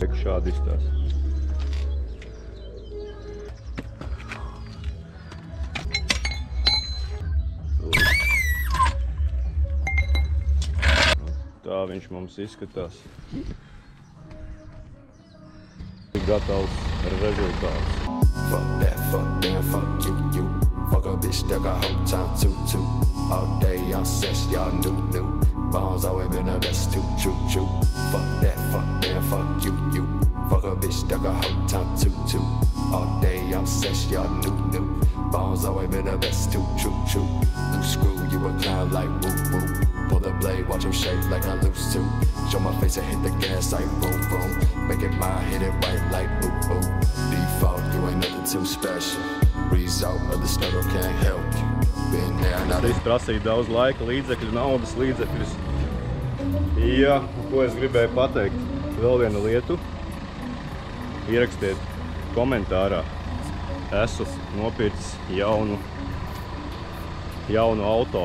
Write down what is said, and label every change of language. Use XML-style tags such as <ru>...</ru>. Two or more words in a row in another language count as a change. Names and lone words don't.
<lv>Šādi izstās. Tā viņš mums izskatās. Gatavs rezultāts.</lv> <en>Fuck that, fuck them, fuck you. Fuck a bitch that got whole time too. All day I'm sex, y'all new. Bombs always been the best too. Fuck that, fuck them, fuck you. Fuck a bitch that got whole time too. All day I'm sex, y'all new. Bombs always been the best too. Loose screw, you a clown like woo. Pull the blade, watch him shake like I lose to. Show my face and hit the gas like boom. Make it mine, hit it right like ooh. Default, you ain't nothing too special. Result of the struggle can't help you. Been there, now</en> <lv>Viss prasīja daudz laika, līdzekļu, naudas līdzekļus. Jā, ko es gribēju pateikt? Vēl vienu lietu. Ierakstiet komentārā. Esmu nopircis jaunu auto.</lv>